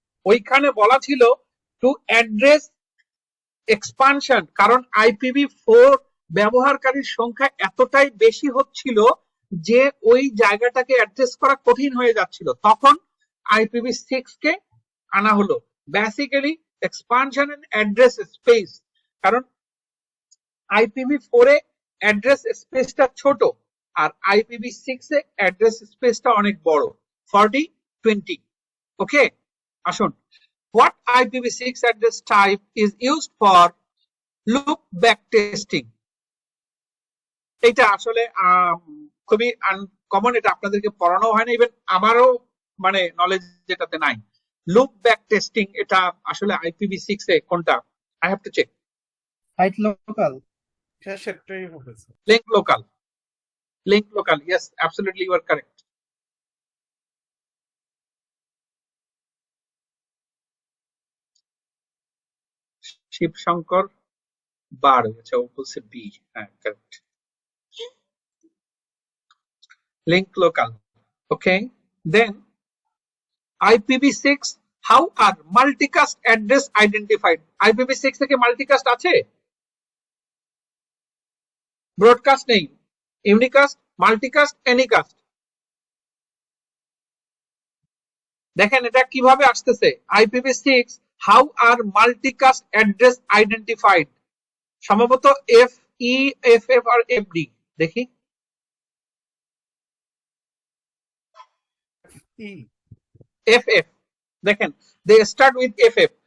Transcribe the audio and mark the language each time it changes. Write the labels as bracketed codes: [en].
[bn] ওইখানে বলা ছিল টু অ্যাড্রেস এক্সপানশন, কারণ IPv4 ব্যবহারকারীর সংখ্যা এতটাই বেশি হচ্ছিল যে ওই জায়গাটাকে অ্যাড্রেস করা কঠিন হয়ে যাচ্ছিল, তখন IPv6 কে আনা হলো। [en] basically expansion and address space, [bn] কারণ IPv4 এ অ্যাড্রেস স্পেসটা ছোট আর IPv6 এ অ্যাড্রেস স্পেসটা অনেক বড়, 40-20। [en] Okay, আসুন, what IPv6 address type is used for loop back testing? [bn] এটা আসলে খুবই আনকমন, এটা আপনাদেরকে পড়ানো হয় না, ইভেন আমারও মানে নলেজ যেটাতে নাই। লুপ ব্যাক টেস্টিং এটা আসলে IPv6 এ কোনটা? [en] I have to check. Site local. [bn] হ্যাঁ সেটাই হবে sir. [en] Link local, link local, yes absolutely you are correct. [bn] Shibshankar বার হয়েছে, ও বলছে বি, হ্যাঁ correct, link local. [en] Okay, then IPv6, how are multicast address identified? [bn] IPv6 থেকে মাল্টিকাস্ট আছে? Broadcast নেই, unicast, multicast, এনিকাস্ট। দেখেন এটা কিভাবে আসতেছে। [en] IPv6, how are multicast address identified? [bn] সম্ভবত FE, FF আর FD, দেখি। [en] FF, দেখেন they start with FF।